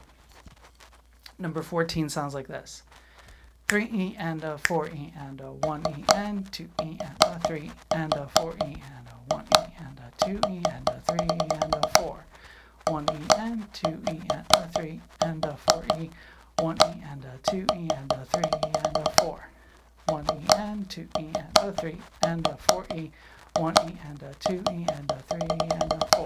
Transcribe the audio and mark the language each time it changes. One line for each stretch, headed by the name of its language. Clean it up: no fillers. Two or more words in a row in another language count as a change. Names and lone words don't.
English: Number 14 sounds like this. 3E and a 4E and a 1E and 2E and a 3 and a 4E and a 1E and a 2E and a 3 and a 4. 1E and 2E and a 3 and a 4E. 1E and a 2E and a 3 and a 4. 1E and 2E and a 3 and a 4E. 1E and a 2E and a 3 and a 4.